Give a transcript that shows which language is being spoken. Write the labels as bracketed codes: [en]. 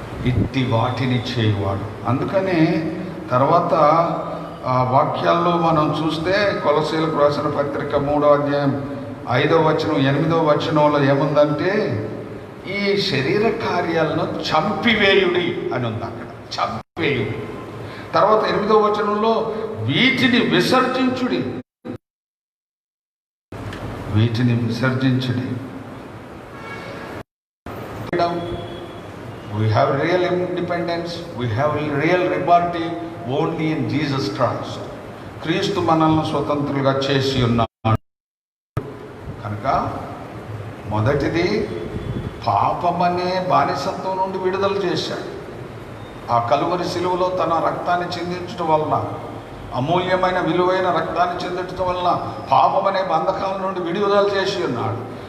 [te] ఇట్టి వాటిని చేయువాడు. అందుకనే తర్వాత వాక్యాల్లో మనం చూస్తే కొలసీలకు రాసిన పత్రిక 3వ అధ్యాయం 5వ వచనం 8వ వచనంలో ఏముందంటే ఈ శరీర కార్యాలను చంపివేయుడి అని ఉంది. అక్కడ చంపివేయుడి. తర్వాత 8వ వచనంలో వీటిని విసర్జించుడి, వీటిని విసర్జించుడి. [en] We have real independence, we have real liberty only in Jesus Christ. [te] క్రీస్తు మనల్ని స్వతంత్రులుగా చేసి ఉన్నాడు కనుక మొదటిది పాపమనే బానిసత్వం నుండి విడుదల చేశాడు. ఆ కలువరి శిలువలో తన రక్తాన్ని చిందించడం వలన, అమూల్యమైన విలువైన రక్తాన్ని చిందించడం వలన పాపమనే బంధకాల నుండి విడుదల చేసి ఉన్నాడు.